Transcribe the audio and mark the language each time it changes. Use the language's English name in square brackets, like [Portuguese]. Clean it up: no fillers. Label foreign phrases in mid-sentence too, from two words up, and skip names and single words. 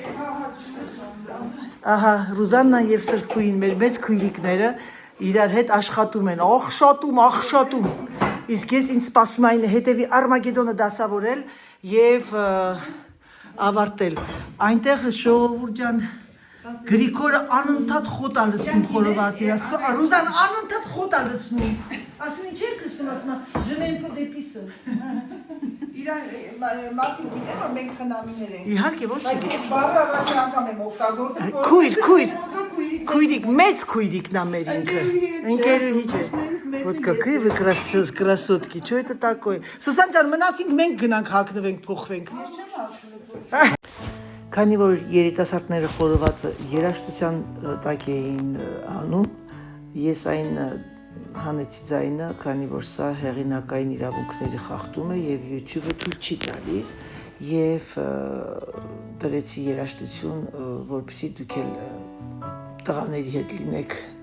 [Armenian] Ահա, Ռուզաննան եւ Սրբուին, մեր մեծ քույրիկները իրար հետ աշխատում են, աղշատում։ Իսկ ես ինձ սպասում այն հետևի Արմագեդոնը դասավորել եւ ավարտել։ Այնտեղ ժողովուրդ ջան Գրիգորը անընդհատ խոտ է լցնում խորովածի, Ռուզան անընդհատ խոտ է լցնում։ Ասում ինչ ես լցնում, ասում [French] je mets un peu d'épices։ [Armenian] Իրան մարդիկ գիտեն, որ մենք խնամիներ ենք։ Իհարկե ոչ։ Բայց այդ բառը առաջ անգամ եմ օգտագործում։ Քույրիկ, մեծ քույրիկն է մեր ինքը։ Ընկերուհի չէ։ [Russian] Вот какие вы красотки, что это такое? [Armenian] Սուսան ջան, մնացինք մենք գնանք հագնվենք, փոխվենք։ Քանի որ երիտասարդները խորովածը երաժշտության տակ էին անում, ես այն հանեցի ձայնը, քանի որ սա հեղինակային իրավունքների խախտում է եւ YouTube-ը թույլ չի տալիս եւ դրեցի երաժշտություն, որպեսզի դուք էլ տղաների հետ լինեք։